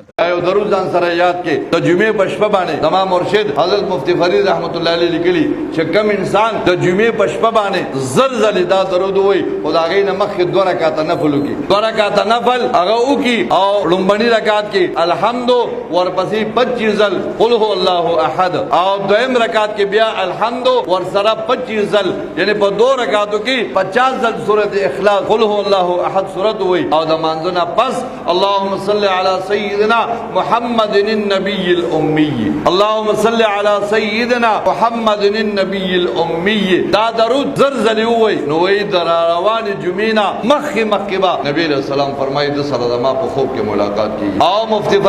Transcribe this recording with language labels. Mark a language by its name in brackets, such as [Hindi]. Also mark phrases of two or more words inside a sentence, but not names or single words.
[Pashto] یو درود ځان سره یاد کې د جمعې په شپه باندې زما مرشد حضرت مفتی فرید [Arabic] رحمت الله علیه [Pashto] لیکلي چې کوم انسان د جمعې په شپه باندې زر ځلې دا درود وایي خو د هغې نه مخکې 2 رکعاته نفل وکړي، 2 رکعاته نفل هغه وکړي او لومړني رکعت کې الحمد ورپسې 25 ځل [Arabic] قل هو الله احد [Pashto] او دویم رکعت کې بیا الحمد ورسره 25 ځل، یعنی په 2 رکعاتو کې 50 ځل سورۃ اخلاص [Arabic] قل هو الله احد [Pashto] سورۃ وایي او د مانځه نه پس [Arabic] اللهم صل علی سیدنا محمد النبی الامی، اللهم صل علی سیدنا محمد النبی الامی. [Pashto] دا درود زر ځلې ووایي نو وایي د روانې جمعې نه مخکې با نبی [Arabic] علیه السلام [Pashto] فرمایي د سره زما په خوب کې ملاقات کېږي او مفتی